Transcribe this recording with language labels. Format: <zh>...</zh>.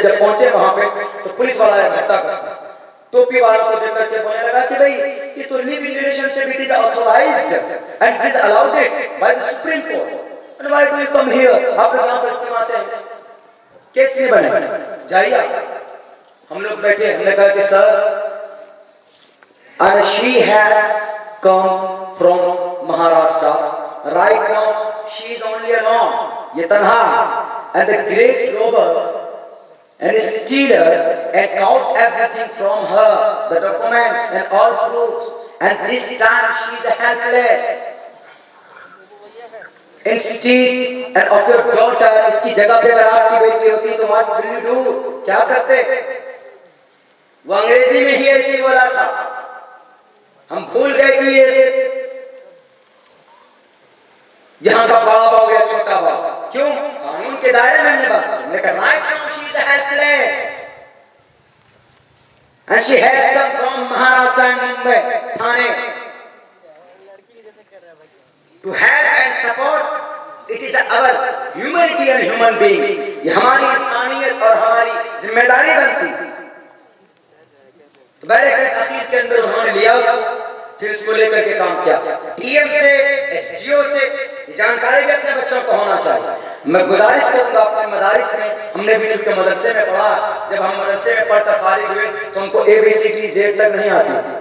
<hi>जब पहुंचे वहां पे तो पुलिस वाला इकट्ठा कर टोपी वालों को देख करके बोलने लगा कि भाई ये तो live in relationship,</hi> <en>It is authorised and it is allowed by the supreme court, and why do you come here?</en> <hi>आप लोग यहां पर क्यों आते हैं? केस नहीं बने, जाइए। हम लोग बैठे, हमने कहा कि sir,</hi> <en>and she has come from Maharashtra. Right now, she is only alone.</en> <hi>ये तन्हा,</hi> <en>and the great robber and stealer and count everything from her, the documents and all proofs. And this time she is helpless. Instead and of your daughter,</en> <hi>इसकी जगह पे अगर आपकी बेटी होती तो</hi> <en>what will you do?</en> <hi>क्या करते? वो अंग्रेजी में ही ऐसे बोला था। हम भूल गए कि ये यहाँ का बाप हो गया छोटा बाप। क्यों? कानून के दायरे में हमने बात की।</hi> <en>लेकिन right now she is helpless and she has come from Maharashtra and Mumbai, Thane, to help and support. It is our humanity and human beings.</en> <hi>ये हमारी इंसानियत और हमारी जिम्मेदारी बनती। बड़े तहकीक के अंदर उन्होंने लिया उसको, फिर उसको लेकर के काम किया। डीएम से, एसडीओ से जानकारी भी अपने बच्चों को होना चाहिए। मैं गुजारिश करूंगा अपने मदारिस में, हमने भी चूंकि मदरसे में पढ़ा, जब हम मदरसे में पढ़कर फारिग हुए तो हमको ABCD Z तक नहीं आती।</hi>